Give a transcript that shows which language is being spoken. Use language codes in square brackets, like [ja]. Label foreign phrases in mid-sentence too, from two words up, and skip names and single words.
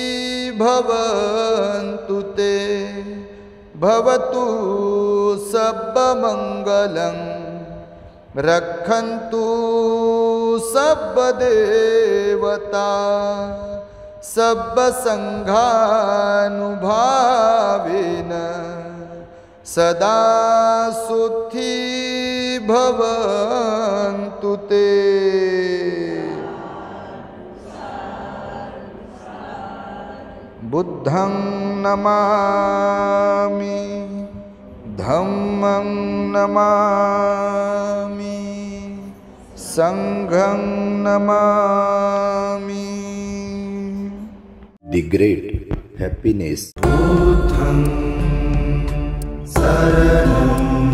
[pi] भवन्तु ते भवतु सब मंगलम रक्षन्तु सब देवता सब संघानुभावेन सदा सुखी भवन्तु ते. बुद्धं नमामि धम्मं नमामि संघं नमामि. [en] The great happiness. [pi] बुद्धं शरणं